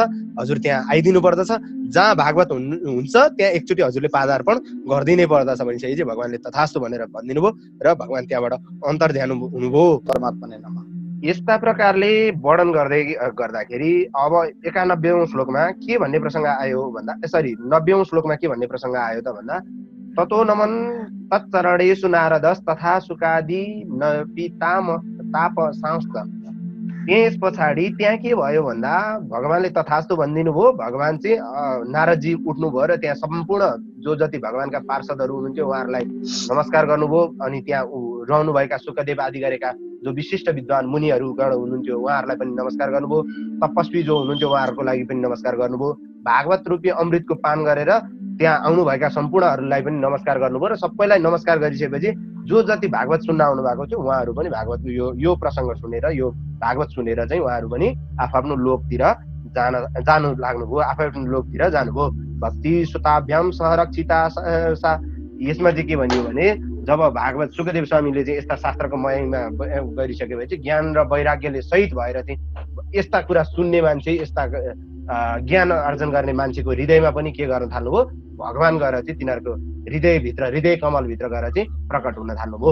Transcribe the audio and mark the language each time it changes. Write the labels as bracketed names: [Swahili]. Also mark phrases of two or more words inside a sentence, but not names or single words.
[Nepali] हजुर त्यहाँ आइदिनु पर्दछ, जहाँ भागवत हुन्छ त्यहाँ एकचोटि हजुरले पादार्पण गरिदिनै पर्दछ भनिसकेपछि चाहिँ भगवानले तथास्तु भनेर भनिदिनु भयो र भगवान त्यहाँबाट अन्तर्ध्यान हुनुभयो परमात्मा नै नाम। यस्ता प्रकारले वर्णन गर्दाखेरि अब 91औं श्लोकमा के भन्ने प्रसङ्ग आयो भन्दा, 90औं श्लोकमा के भन्ने प्रसङ्ग आयो त भन्दा, [Sanskrit] ततो नमन तच्चरणेषु नारदस् तथा सुकादि न पिताम ताप सांस्त। [Nepali] त्यस पछाडि त्यहाँ के भयो भन्दा भगवानले तथास्तु भनिदिनु भयो। भगवान चाहिँ नारदजी उठ्नुभयो र त्यहाँ सम्पूर्ण जो जति भगवानका पार्षदहरू हुनुहुन्थ्यो उहाँहरूलाई नमस्कार गर्नुभयो। अनि त्यहाँ रहनुभएका सुखदेव आदि गरेका जो विशिष्ट विद्वान मुनिहरू गण हुनुहुन्थ्यो उहाँहरूलाई पनि नमस्कार गर्नुभयो। तपस्वी जो हुनुहुन्थ्यो उहाँहरूको लागि पनि नमस्कार गर्नुभयो। भागवत रूपी अमृतको पान गरेर त्यहाँ आउनुभएका सम्पूर्णहरूलाई पनि नमस्कार गर्नुभयो र सबैलाई नमस्कार गरिसकेपछि जो जति भागवत सुन्न आउनु भएको थियो उहाँहरू पनि भागवत यो प्रसङ्ग सुनेर, यो भागवत सुनेर चाहिँ उहाँहरू पनि आफ्नो लोकतिर जानु लाग्नुभयो, आफ्नो लोकतिर जानुभयो। [Sanskrit] भक्ति सुताभ्याम संरक्षिता सा। [Nepali] यसमा चाहिँ के भनियो भने जब भागवत सुखदेव स्वामीले चाहिँ यस्ता शास्त्रको महिमा गरिसकेपछि ज्ञान र वैराग्यले सहित भएर चाहिँ यस्ता कुरा सुन्ने मान्छे, यस्ता ज्ञान आर्जन गर्ने मान्छेको हृदयमा पनि के गर्न थाल्नुभयो, भगवान गएर चाहिँ तिनीहरूको हृदयभित्र, हृदय कमलभित्र गएर चाहिँ प्रकट हुन थाल्नुभयो।